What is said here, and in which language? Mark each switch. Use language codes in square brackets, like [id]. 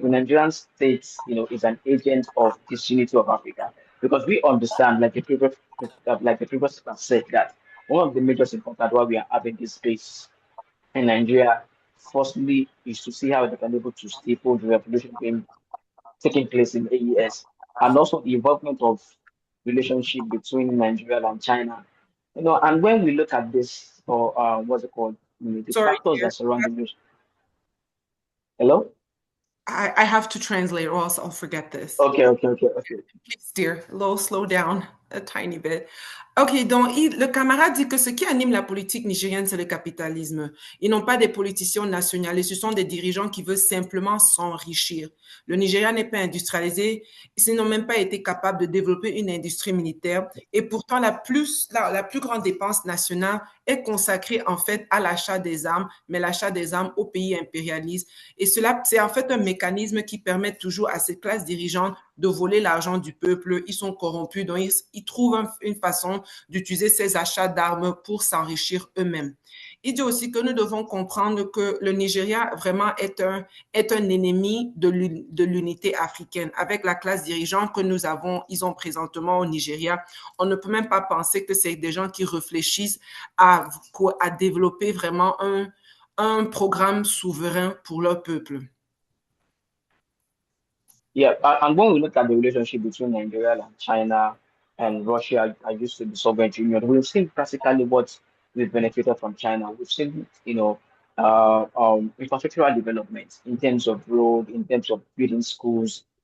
[en] The Nigerian state is an agent of this unity of Africa because we understand, like the previous speaker said, that one of the major importance why we are having this space in Nigeria, firstly, is to see how they can be able to staple the revolution being taking place in AES, and also the involvement of relationship between Nigeria and China. And when we look at this, or what's it called, the Sorry, factors dear. that surround the news. Hello? I have to translate or else I'll forget this. Okay. Please, dear, a little slow down a tiny bit. [fr] OK, donc le camarade dit que ce qui anime la politique nigérienne, c'est le capitalisme. Ils n'ont pas des politiciens nationalistes, ce sont des dirigeants qui veulent simplement s'enrichir. Le Nigeria n'est pas industrialisé, ils n'ont même pas été capables de développer une industrie militaire et pourtant la plus grande dépense nationale est consacrée en fait à l'achat des armes, mais l'achat des armes aux pays impérialistes. Et cela, c'est en fait un mécanisme qui permet toujours à cette classe dirigeante de voler l'argent du peuple. Ils sont corrompus, donc ils trouvent une façon d'utiliser ces achats d'armes pour s'enrichir eux-mêmes. Il dit aussi que nous devons comprendre que le Nigeria vraiment est un ennemi de l'unité africaine. Avec la classe dirigeante que ils ont présentement au Nigeria, on ne peut même pas penser que c'est des gens qui réfléchissent à développer vraiment un programme souverain pour leur peuple. [en] Yeah, and when we look at the relationship between Nigeria and China and Russia, I used to be Soviet Union, we've seen practically what we've benefited from China. We've seen, infrastructural development in terms of road, in terms of building schools.